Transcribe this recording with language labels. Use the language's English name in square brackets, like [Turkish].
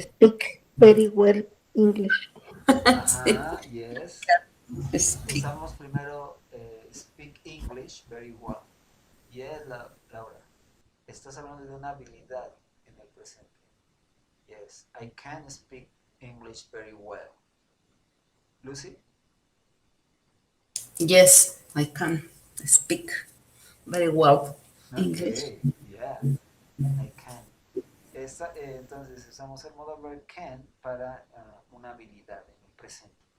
[English] Speak very well English. Ajá, yes. speak. [Spanish] Usamos primero [English] speak English very well. Yes, Laura. [Spanish] Estás hablando de una habilidad en el presente. [English] Yes, I can speak English very well. Lucy? Yes, I can speak very well English. Okay, yeah, I can. [Spanish] Entonces usamos el modal verb can para una habilidad en el presente.